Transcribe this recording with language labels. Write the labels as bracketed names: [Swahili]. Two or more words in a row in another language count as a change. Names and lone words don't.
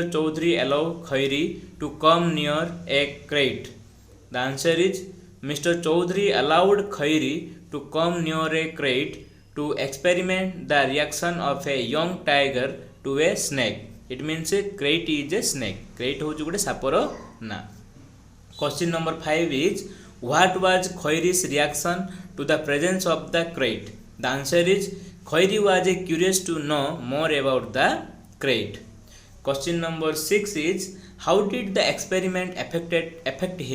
[English] Chaudhary allow Khairi to come near a crate? The answer is Mr. Chaudhary allowed Khairi to come near a crate to experiment the reaction of a young tiger to a snake. It means a crate is a snake. [Odia] Crate ହଉଛି ଗୋଟେ ସାପର ନା. [English] Question number 5 is what was Khairi's reaction to the presence of the crate? The answer is Khairi was curious to know more about the crate. Question number 6 is how did the experiment affect him?